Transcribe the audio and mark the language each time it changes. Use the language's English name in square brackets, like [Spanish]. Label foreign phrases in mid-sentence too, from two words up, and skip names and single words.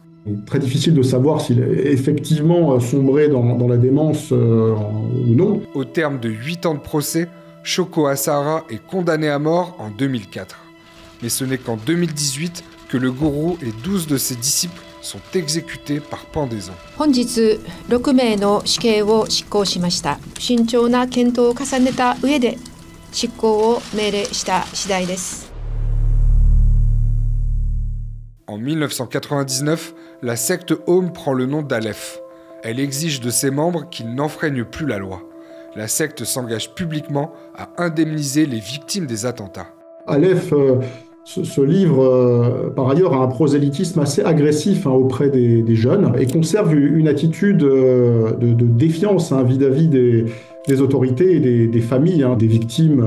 [French] Il est très difficile de savoir s'il a effectivement sombré dans la démence ou non. Au terme de 8 ans de procès, Shoko Asahara est condamné à mort en 2004. Mais ce n'est qu'en 2018 que le gourou et 12 de ses disciples sont exécutés par pendaison. [Japanese] 本日6名の死刑を執行しました。慎重な検討を重ねた上で執行を命令した次第です。 [French] En 1999, la secte Aum prend le nom d'Aleph. Elle exige de ses membres qu'ils n'enfreignent plus la loi. La secte s'engage publiquement à indemniser les victimes des attentats. Aleph se livre par ailleurs à un prosélytisme assez agressif auprès des jeunes et conserve une attitude de défiance vis-à-vis des autorités et des familles des victimes.